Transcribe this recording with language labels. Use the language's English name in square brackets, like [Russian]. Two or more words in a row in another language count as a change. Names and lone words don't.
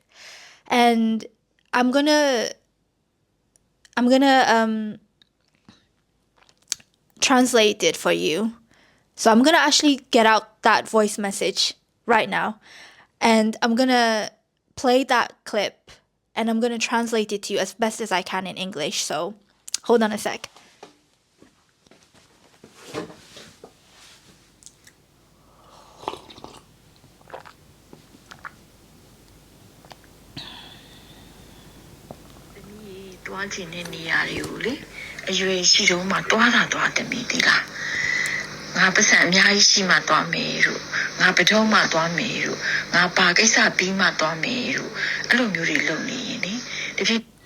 [English] And I'm gonna translate it for you. So I'm gonna actually get out that voice message right now, and I'm gonna play that clip, and I'm gonna translate it to you as best as I can in English. So hold on a sec. [Burmese] တွားကျင်တဲ့နေရာတွေကိုလေအရွယ်ရှိတော့မှတွားတာတွားတမီဒီလားငါပတ်စံအများကြီးရှိမှတွားမယ်လို့ငါဘတော်မှတွားမယ်လို့ငါပါကိစ္စပြီးမှတွားမယ်လို့အဲ့လိုမျိုးတွေလုပ်နေရင်လေတဖြည်း